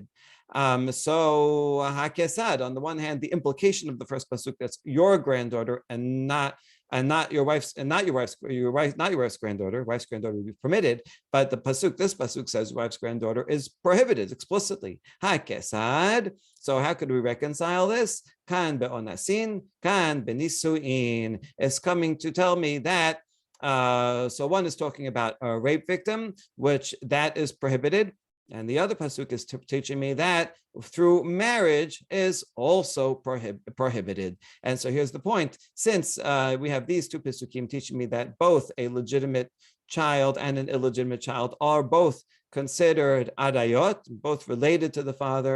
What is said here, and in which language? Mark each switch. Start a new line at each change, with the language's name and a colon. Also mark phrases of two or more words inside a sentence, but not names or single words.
English: So hakesad, on the one hand, the implication of the first pasuk, that's your granddaughter and not your wife's granddaughter. Wife's granddaughter would be permitted, but this pasuk says wife's granddaughter is prohibited explicitly. Hakesad. So how could we reconcile this?
Aramaic: כאן באונסין, כאן בנישואין.
English: Is coming to tell me that. So one is talking about a rape victim, which that is prohibited. And the other pasuk is teaching me that through marriage is also prohibited. And so here's the point. Since we have these two pasukim teaching me that both a legitimate child and an illegitimate child are both considered adayot, both related to the father.